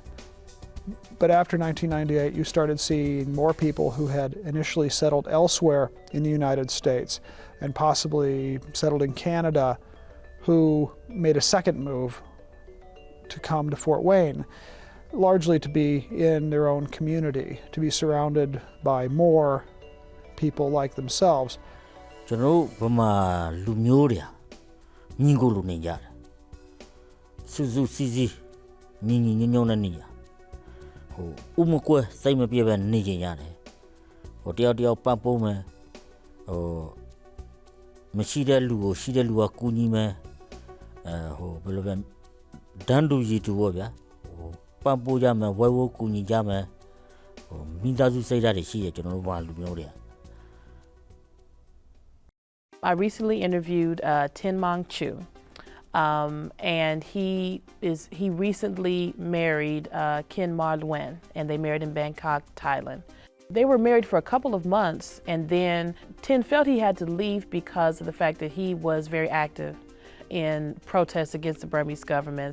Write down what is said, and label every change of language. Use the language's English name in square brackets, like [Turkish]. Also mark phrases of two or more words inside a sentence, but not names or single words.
[English] But after 1998, you started seeing more people who had initially settled elsewhere in the United States and possibly settled in Canada who made a second move to come to Fort Wayne, largely to be in their own community, to be surrounded by more people like themselves. [Burmese] ကျွန်တော်တို့ဗမာလူမျိုးတွေညီကိုလူနေကြတယ်စူးစူးစီးစီးညီညီညွတ်ညွတ်နဲ့နေကြဟိုဥမကွဲစိတ်မပြေပဲနေကြရတယ်ဟိုတယောက်တယောက်ပတ်ပုံးမယ်ဟိုမရှိတဲ့လူကိုရှိတဲ့လူကကူညီမယ်ဟိုဘယ်လိုပဲဒန်းတူရီတူပေါ့ဗျာဟိုပတ်ပိုးကြမယ်ဝဲဝဲကူညီကြမယ်ဟိုမိသားစုစိတ်ဓာတ်တွေရှိတယ်ကျွန်တော်တို့ဗမာလူမျိုးတွေ [English] I recently interviewed Tin Mong Chu, and he recently married Kin Mar Luen, and they married in Bangkok, Thailand. They were married for a couple of months, and then Tin felt he had to leave because of the fact that he was very active in protests against the Burmese government.